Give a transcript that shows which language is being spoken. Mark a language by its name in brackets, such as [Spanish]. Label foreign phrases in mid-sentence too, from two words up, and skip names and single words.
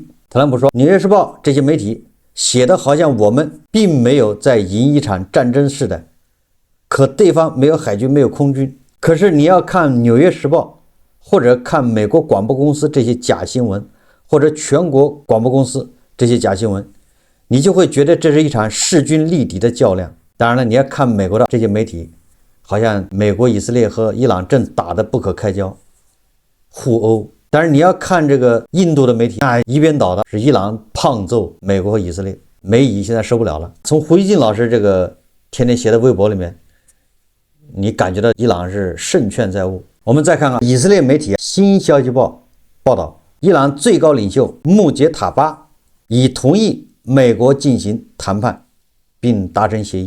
[Chinese] 特朗普說，《紐約時報》這些媒體寫的好像我們並沒有在贏一場戰爭似的，可對方沒有海軍，沒有空軍。可是你要看《紐約時報》，或者看美國廣播公司這些假新聞，或者全國廣播公司這些假新聞，你就會覺得這是一場勢均力敵的較量。當然了，你要看美國的這些媒體，好像美國、以色列和伊朗正打得不可開交，互毆。但是你要看這個印度的媒體，那一邊倒的是伊朗胖揍美國和以色列，美以現在受不了了。從胡錫進老師這個天天寫的微博裡面，你感覺到伊朗是勝券在握。我們再看看以色列媒體《新消息報》報道，伊朗最高領袖穆傑塔巴已同意美國進行談判，並達成協議。